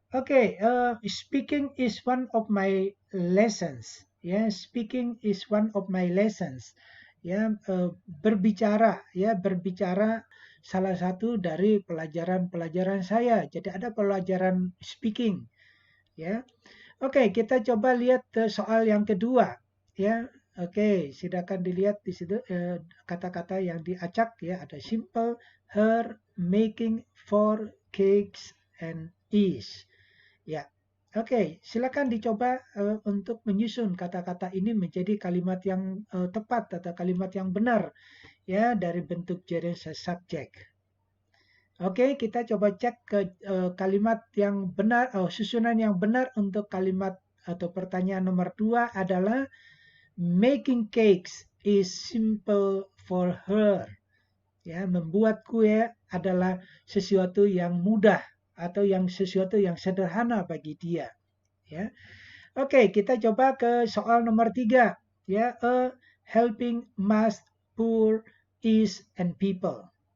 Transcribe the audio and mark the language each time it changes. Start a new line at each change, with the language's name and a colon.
English: Oke, speaking is one of my lessons. Ya, speaking is one of my lessons.
Indonesian: Ya, berbicara ya, berbicara salah satu dari pelajaran-pelajaran saya. Jadi ada pelajaran speaking ya. Oke, kita coba lihat soal yang kedua ya. Oke, silakan dilihat di situ kata-kata yang diacak ya, ada simple, her, making, for, cakes, and is. Ya, oke, silakan dicoba untuk menyusun kata-kata ini menjadi kalimat yang tepat atau kalimat yang benar ya dari bentuk gerund subject. Oke, kita coba cek ke kalimat yang benar, susunan yang benar untuk kalimat atau pertanyaan nomor 2 adalah
English: making cakes is simple for her.
Indonesian: Ya, membuat kue adalah sesuatu yang mudah atau sesuatu yang sederhana bagi dia. Ya. Oke, kita coba ke soal nomor 3.
English: Ya, a helping must poor is and people.